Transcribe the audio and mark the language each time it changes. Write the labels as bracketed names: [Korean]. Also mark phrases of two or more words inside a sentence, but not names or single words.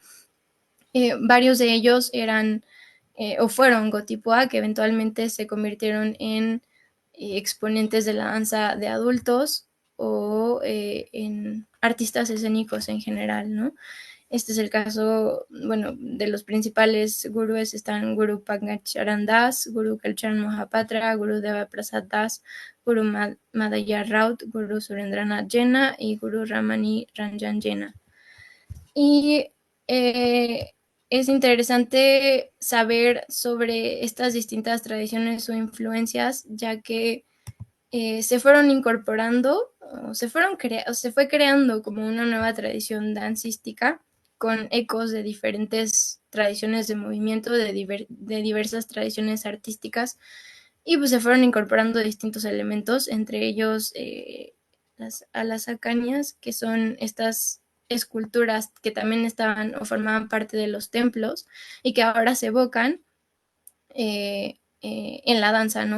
[Spanish] Varios de ellos eran o fueron Gotipua, que eventualmente se convirtieron en exponentes de la danza de adultos o en artistas escénicos en general, ¿no? Este es el caso, bueno, de los principales gurúes están Guru Pankaj Charan Das, Guru Kalchan Mohapatra, Guru Deva Prasad Das, Guru Madhya Raut, Guru Surendranath Jena y Guru Ramani Ranjan Jena. Y es interesante saber sobre estas distintas tradiciones o influencias, ya que se fueron incorporando, o se fue creando como una nueva tradición dancística con ecos de diferentes tradiciones de movimiento, de diversas tradiciones artísticas, y pues se fueron incorporando distintos elementos, entre ellos las alasakanias, que son estas esculturas que también estaban o formaban parte de los templos y que ahora se evocan en la danza, ¿no?